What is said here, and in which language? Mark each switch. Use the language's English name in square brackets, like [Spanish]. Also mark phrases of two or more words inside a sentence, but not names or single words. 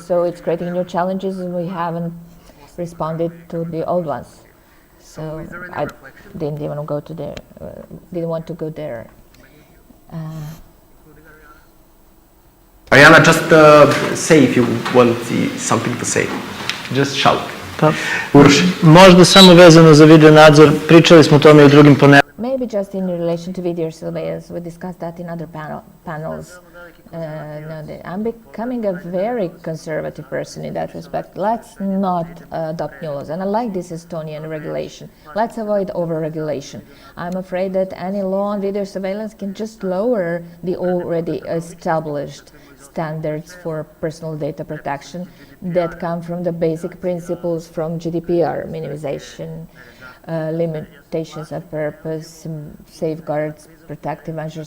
[English] So it's creating new challenges, and we haven't responded to the old ones. So I didn't even go to there. Didn't want to go there. Ariana, just say if you want something to say. Just shout. [Serbian] Možda samo vezano za video nadzor, pričali smo o tome u drugim panelima. [English] Maybe just in relation to video surveillance, we discussed that in other panels. I'm becoming a very conservative person in that respect. Let's not adopt new laws. And I like this Estonian regulation. Let's avoid over-regulation. I'm afraid that any law on video surveillance can just lower the already established standards for personal data protection that come from the basic principles from GDPR, minimization, limitations of purpose, safeguards, protective measures.